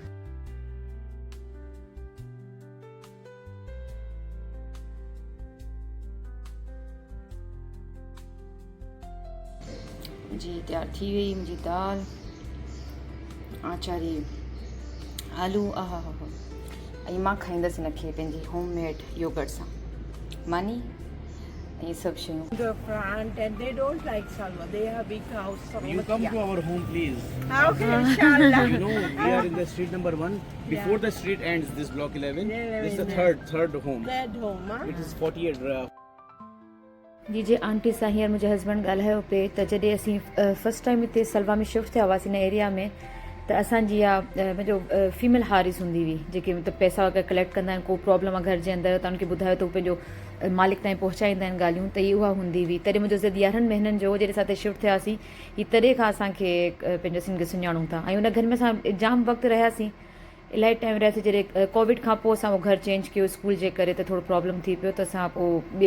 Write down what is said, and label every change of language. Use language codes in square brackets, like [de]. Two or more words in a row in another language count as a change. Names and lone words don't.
[sd] जी तयारु थी वई मुंहिंजी दाल आचारी आलू आहा हा हा ऐं मां खाईंदसि हिनखे पंहिंजी [en] homemade yogurt [sd] सां मानी ऐं सभु शयूं [en] The front and they don't like salwa. They have big house. You come to our home, please. Okay, inshallah. You know, we are in the street number 1. Before the street ends, this block 11. This is the third home. That home, huh? It is 48. [sd] जी जे आंटी सां हींअर मुंहिंजे हस्बैंड ॻाल्हायो पिए त जॾहिं असीं [en] first time [sd] हिते सलवा में शिफ्ट थिया हुआसीं हिन एरिया में त असांजी इहा मुंहिंजो फीमेल हारिस हूंदी हुई जेके मतिलबु पैसा वग़ैरह कलेक्ट कंदा आहिनि को प्रॉब्लम आहे घर जे अंदरि त उनखे ॿुधायो त उहो पंहिंजो मालिक ताईं पहुचाईंदा आहिनि ॻाल्हियूं त इहा उहा हूंदी हुई तॾहिं मुंहिंजो ज़िद 11 महीननि जो जॾहिं असां हिते शिफ्ट थियासीं हीअ तॾहिं खां असांखे पंहिंजो सिंग सुञाणूं था ऐं हुन घर में असां जाम वक़्तु रहियासीं इलाही टाइम रहियासीं जॾहिं कोविड खां पोइ असां उहो घरु चेंज कयो स्कूल जे करे त थोरो प्रॉब्लम थी पियो त असां पोइ